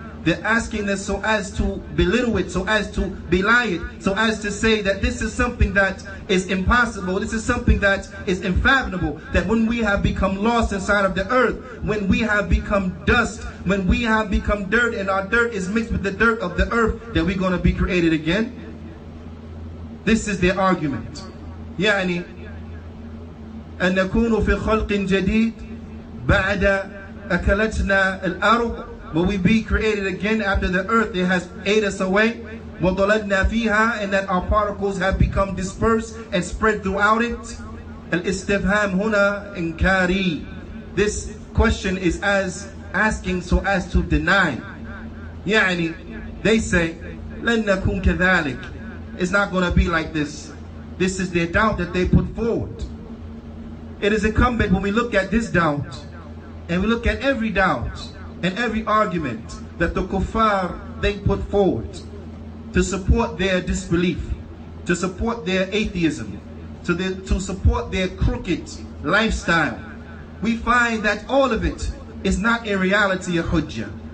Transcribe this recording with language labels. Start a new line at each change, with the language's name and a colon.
English: They're asking this so as to belittle it, so as to belie it, so as to say that this is something that is impossible, this is something that is unfathomable, that when we have become lost inside of the earth, when we have become dust, when we have become dirt and our dirt is mixed with the dirt of the earth, that we're going to be created again. This is their argument.
Arabic: يعني أن نكون في خلق جديد بعد أكلتنا الأرض
English: will we be created again after the earth it has ate us away?
Arabic: وَضَلَلْنَا فِيهَا,
English: and that our particles have become dispersed and spread throughout it.
Arabic: Al-istifham huna inkari.
English: This question is as asking so as to deny.
Arabic: يعني,
English: they say,
Arabic: لَن نَكُنْ كَذَلِكَ.
English: It's not going to be like this. This is their doubt that they put forward. It is incumbent when we look at this doubt, and we look at every doubt and every argument that the kuffar they put forward to support their disbelief, to support their atheism, to support their crooked lifestyle, we find that all of it is not in reality a hujjah.